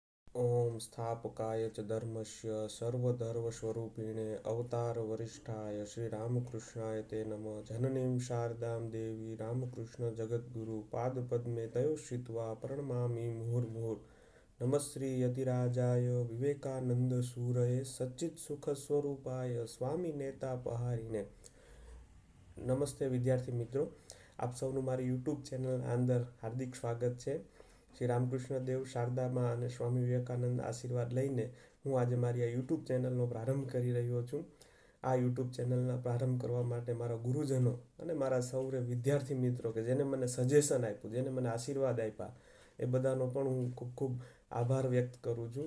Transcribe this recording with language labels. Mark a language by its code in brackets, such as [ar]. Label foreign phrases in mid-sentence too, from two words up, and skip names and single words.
[sa] ओम स्थापकाय च धर्मस्य सर्वधर्मस्वरूपिणे अवतार वरिष्ठाय श्री रामकृष्णाय ते नमः। जननीं शारदां देवी रामकृष्ण जगद्गुरु पादपद्मे तयो श्रित्वा प्रणमामि मुहुर्मुहुः। नमस्श्री यतिराजाय विवेकानंद सूरये सच्चित सुख स्वरूपाय स्वामी नेतापहारिणे। [gu] નમસ્તે વિદ્યાર્થી મિત્રો, આપ સૌનું મારી યુટ્યુબ ચેનલના અંદર હાર્દિક સ્વાગત છે। શ્રી રામકૃષ્ણ દેવ, શારદામાં અને સ્વામી વિવેકાનંદ આશીર્વાદ લઈને હું આજે મારી આ યુટ્યુબ ચેનલનો પ્રારંભ કરી રહ્યો છું। આ યુટ્યુબ ચેનલના પ્રારંભ કરવા માટે મારા ગુરુજનો અને મારા સૌરે વિદ્યાર્થી મિત્રો કે જેને મને સજેશન આપ્યું, જેને મને આશીર્વાદ આપ્યા, એ બધાનો પણ હું ખૂબ ખૂબ આભાર વ્યક્ત કરું છું।